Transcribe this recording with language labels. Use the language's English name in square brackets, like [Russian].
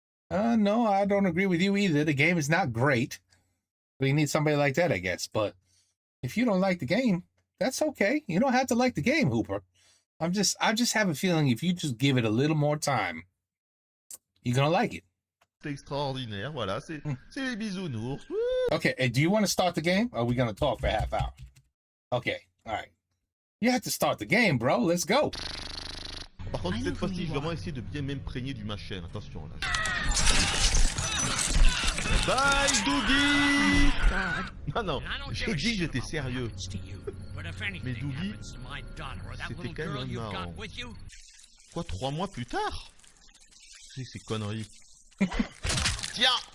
[English] No, I don't agree with you either. The game is not great. So you need somebody like that, I guess. But if you don't like the game, that's okay. You don't have to like the game, Hooper. I just have a feeling if you just give it a little more time, you're gonna like it. [French] C'est extraordinaire, voilà, c'est les bisounours. [English] Okay, do you want to start the game? Or are we gonna talk for a half hour? Okay, all right. You have to start the game, bro. Let's go. [French] Par contre, cette fois-ci, je vais vraiment essayer de bien m'imprégner du machin. Attention, là. [English] Bye, Dougie! [French] Non, non, j'ai dit que j'étais sérieux. Mais Dougie, c'était quand même marrant. Quoi, 3 mois plus tard? C'est ces conneries. Tiens!